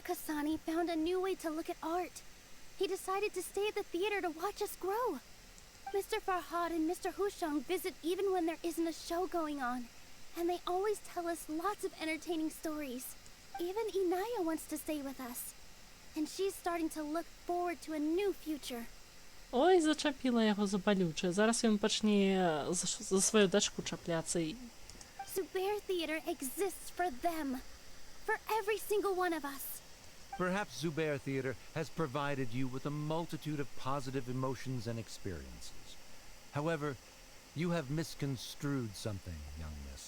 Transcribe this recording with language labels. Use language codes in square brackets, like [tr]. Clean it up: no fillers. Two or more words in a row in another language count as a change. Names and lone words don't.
[en] Kasani found a new way to look at art. He decided to stay at the theater to watch us grow. Mr. Farhad and Mr. Hushang visit even when there isn't a show going on, and they always tell us lots of entertaining stories. Even Inaya wants to stay with us, and she's starting to look forward to a new future. [be] Ой, зачапіла яго за балючае. Зараз ён пачне за сваю дачку чапляцца. [en] Zubair Theater exists for them. For every single one of us. Perhaps Zubair Theater has provided you with a multitude of positive emotions and experiences. However, you have misconstrued something, young miss.